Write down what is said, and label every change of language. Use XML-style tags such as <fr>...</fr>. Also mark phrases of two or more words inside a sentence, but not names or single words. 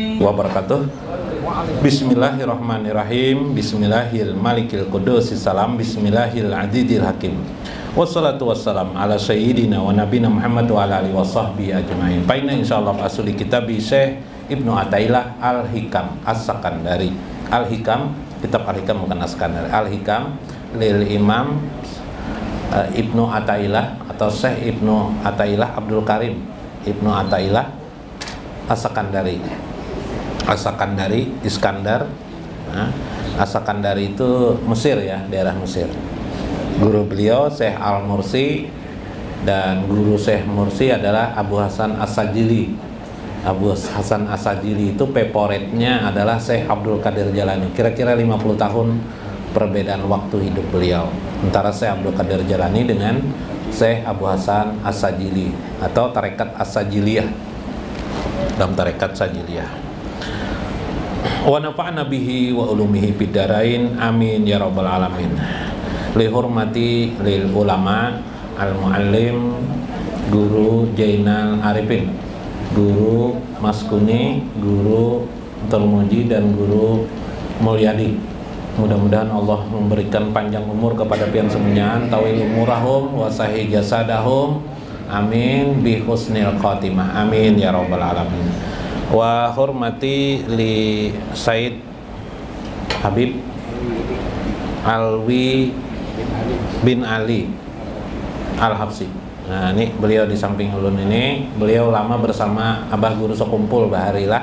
<ar>وبركاته. بسم الله الرحمن الرحيم بسم الله الرحمن الرحيم. Salam. بسم الله الرحمن الرحيم والصلاة والسلام على سيدنا ونبينا محمد وعلى آله وصحبه أجمعين.</ar> <bjn>Paina insyaallah asuli kitabi Syekh Ibnu Athaillah Al-Hikam As-Sakandari.</bjn> <id>Al-Hikam, kitab Al-Hikam bukan As-Sakandari. Al-Hikam lil Imam Ibnu Athaillah atau Syekh Ibnu Athaillah Abdul Karim Ibnu Athaillah As-Sakandari. As-Sakandari, Iskandar. As-Sakandari itu Mesir ya, daerah Mesir. Guru beliau Syekh Al-Mursi, dan guru Syekh Mursi adalah Abu Hasan As-Sajili. Abu Hasan As-Sajili itu peporetnya adalah Syekh Abdul Qadir Jalani. Kira-kira 50 tahun perbedaan waktu hidup beliau antara Syekh Abdul Qadir Jalani dengan Syekh Abu Hasan As-Sajili atau tarekat As-Sajiliyah, dalam tarekat Sajiliyah.</id> <ar>ونفعنا به وبعلومه في الدارين آمين يا رب العالمين. لحرمة للعلماء المعلم Guru Jainal Arifin, Guru Mas Kuni, Guru Termuji, dan Guru Mulyadi.</ar> <id>Mudah-mudahan Allah memberikan panjang umur kepada pian semuanya,</id> <ar>طويل عمرهم وصحيح جسدهم آمين بحسن الخاتمة آمين يا رب العالمين. وحرمة ل Said Habib Alwi bin Ali Al-Habsi.</ar> <id>Nah, ini beliau di samping ulun ini, beliau lama bersama Abah Guru Sekumpul Baharilah.</id>